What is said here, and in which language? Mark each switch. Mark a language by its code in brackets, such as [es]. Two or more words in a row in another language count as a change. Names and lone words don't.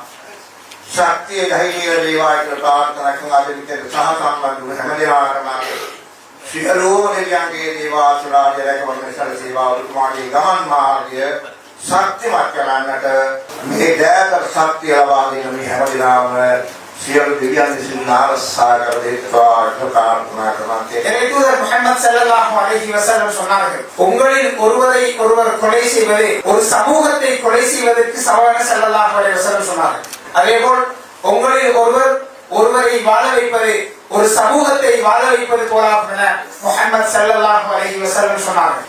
[si] ශක්තිය ධෛර්යය ලැබේවා කියලා ප්‍රාර්ථනා කරන අද විතර සහ සම්බන්ධ වූ හැම දිනකටම සියලුම දෙවියන්ගේ දේවාශිර්වාද ලැබෙන්න සැලසේවා. ඔබතුමාගේ ගමන් මාර්ගය ශක්තිමත් කරන්නට මේ දයාකර ශක්තිය ලබා දෙන මේ හැම දිනම සියලු දෙවියන් විසින් ආරක්ෂා කර දෙත්වා ප්‍රාර්ථනා කරනවා. [ta] தூதர் முஹம்மது [ar] صلى الله عليه وسلم [ta] சொன்னார்கள், உங்களில் ஒருவரை ஒருவர் கொலை செய்வது ஒரு சமூகத்தை கொலை செய்வதற்கு சமமான [ar] صلى الله عليه وسلم [ta] சொன்னார்கள். அதேபோல் உங்களில் ஒருவரை வாழ வைப்பது ஒரு சமூகத்தை வாழ வைப்பது போலாம் என முஹம்மது [ar] صلى الله عليه وسلم [ta] சொன்னார்கள்.